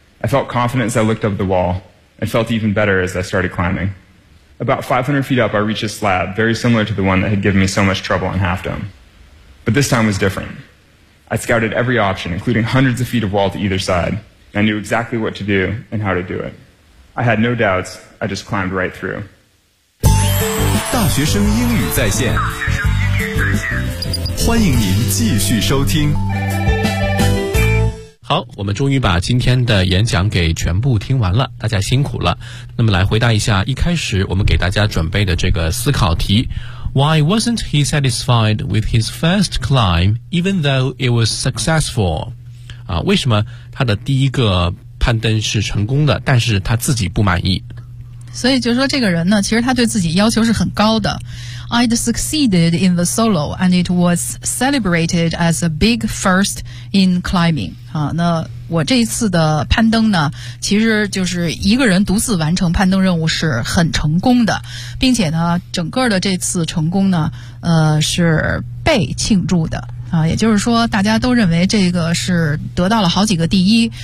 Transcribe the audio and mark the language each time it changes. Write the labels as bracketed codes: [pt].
[en] I felt confident as I looked up the wall, and felt even better as I started climbing. About 500 feet up, I reached a slab very similar to the one that had given me so much trouble on Half Dome. But this time was different. I scouted every option, including hundreds of feet of wall to either side. I knew exactly what to do and how to do it. I had no doubts. I just climbed right through. [zh] 大学生英语在线，欢迎您继续收听。好，我们终于把今天的演讲给全部听完了，大家辛苦了。那么来回答一下一开始我们给大家准备的这个思考题。 [en] Why wasn't he satisfied with his first climb, even though it was successful? [zh] 为什么他的第一个攀登是成功的，但是他自己不满意？所以就是说这个人呢，其实他对自己要求是很高的。 [en] I'd succeeded in the solo and it was celebrated as a big first in climbing. [zh] 那我这一次的攀登呢，其实就是一个人独自完成攀登任务是很成功的，并且呢整个的这次成功呢是被庆祝的。啊，也就是说大家都认为这个是得到了好几个第一。